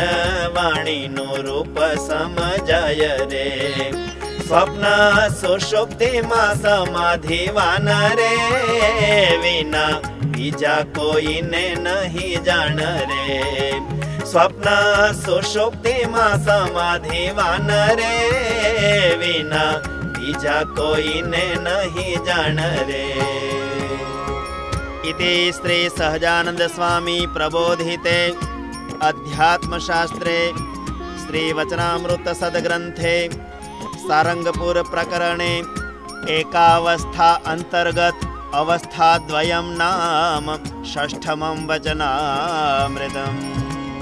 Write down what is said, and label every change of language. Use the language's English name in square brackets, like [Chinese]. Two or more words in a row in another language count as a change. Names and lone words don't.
[Gujarati] વાણીનું રૂપ સમજાય રે, સ્વપ્ન સુષુપ્તિમાં સમાધિવાન રે, વિના બીજા કોઈને નહીં જાણ રે, સ્વપ્ન સુષુપ્તિમાં સમાધિવાન રે, વિના બીજા કોઈને નહીં જાણ રે. [Sanskrit] इति श्री सहजानंद स्वामी प्रबोधिते अध्यात्मशास्त्रे श्री वचनामृत सद्ग्रंथे सारंगपुर प्रकरणे एकावस्था अंतर्गत अवस्थाद्वयं नाम षष्ठमं वचनामृतम्।